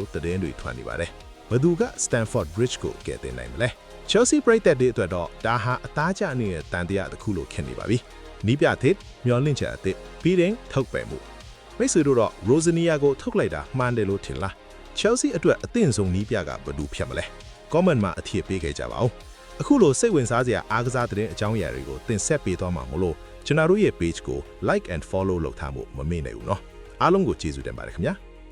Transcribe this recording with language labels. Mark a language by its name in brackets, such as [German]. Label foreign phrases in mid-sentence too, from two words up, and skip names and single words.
[Burmese] လို့သတင်းတွေထွက်နေပါတယ်။ဘယ်သူက Stamford Bridge ကိုကယ်တင်နိုင်မလဲ။ Chelsea ပရိသတ်တွေအတွက်တော့ဒါဟာအသားကျနေတဲ့တန်တရားတစ်ခုလို့ခင်နေပါပြီ။နီးပြသစ်မျော်လင့်ချက်အသစ်ပြီးရင်ထုတ်ပယ်မှုမိတ်ဆွေတို့တော့ Rosenior ကိုထုတ်လိုက်တာမှန်တယ်လို့ထင်လား Chelsea အတွက်အသင့်ဆုံးနီးပြကဘယ်သူဖြစ်မလဲ comment မှာအထည့်ပေးခဲ့ကြပါဦးအခုလိုစိတ်ဝင်စားစရာအားကစားသတင်းအကြောင်းအရာတွေကိုတင်ဆက်ပေးသွားမှာမို့လို့ကျွန်တော်တို့ရဲ့ page ကို [English] like and follow [Burmese] လုပ်ထားဖို့မမေ့နိုင်ဘူးเนาะအားလုံးကိုကျေးဇူးတင်ပါတယ်ခင်ဗျာ